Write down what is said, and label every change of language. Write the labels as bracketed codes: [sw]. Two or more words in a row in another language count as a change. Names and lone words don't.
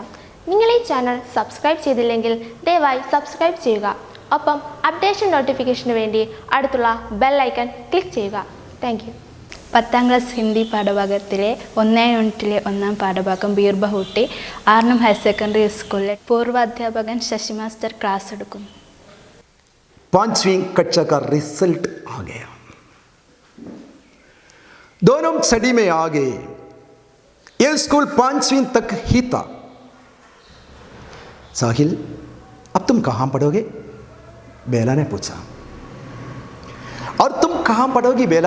[ml] നിങ്ങൾ ഈ ചാനൽ സബ്സ്ക്രൈബ് ചെയ്തില്ലെങ്കിൽ ദയവായി സബ്സ്ക്രൈബ് ചെയ്യുക. ഒപ്പം [en] updation notification [ml] വേണ്ടി അടുത്തുള്ള [en] bell icon click [ml] ചെയ്യുക. [en] thank you. [ml] 10ാം ക്ലാസ് ഹിന്ദി പാഠഭാഗത്തിലെ 1 യൂണിറ്റിലെ 1ാം പാഠഭാഗം ബീർബഹൂട്ടി 6 [en] higher secondary [ml] സ്കൂളിലെ പൂർവാധ്യാപകൻ ശശി മാസ്റ്റർ ക്ലാസ് എടുക്കുന്നു. [hi] 5वीं कक्षा का रिजल्ट आ गया. दोनों स्टडी में आ गए. यह स्कूल 5वीं तक ही था. साहिल, अब तुम कहाँ पढ़ोगे? बेला ने पूछा. और तुम कहाँ पढ़ोगी बेला?